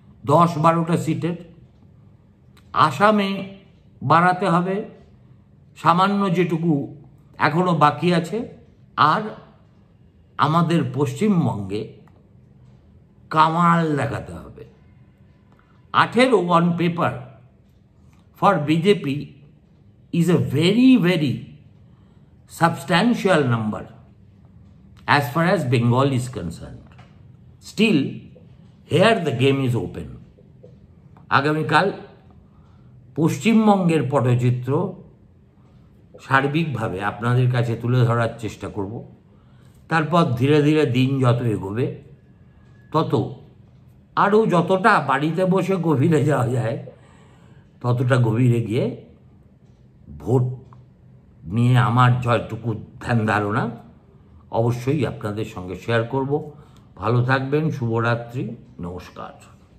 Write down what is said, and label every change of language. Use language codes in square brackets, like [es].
[bn] 10-12টা সিটের। আসামে বাড়াতে হবে সামান্য যেটুকু এখনো বাকি আছে। আর আমাদের পশ্চিমবঙ্গে কামাল দেখাতে হবে। [en] 18 on paper for BJP is a very, very substantial number as far as Bengal is concerned. Still, here the game is open. [bn] আগামীকাল পশ্চিমবঙ্গের পটচিত্র সার্বিকভাবে আপনাদের কাছে তুলে ধরার চেষ্টা করব। তারপর ধীরে ধীরে দিন যত এগোবে তত আরও যতটা বাড়িতে বসে গভীরে যাওয়া যায় ততটা গভীরে গিয়ে ভোট নিয়ে আমার যতটুকু ধ্যান ধারণা অবশ্যই আপনাদের সঙ্গে শেয়ার করব। ভালো থাকবেন, শুভরাত্রি, নমস্কার।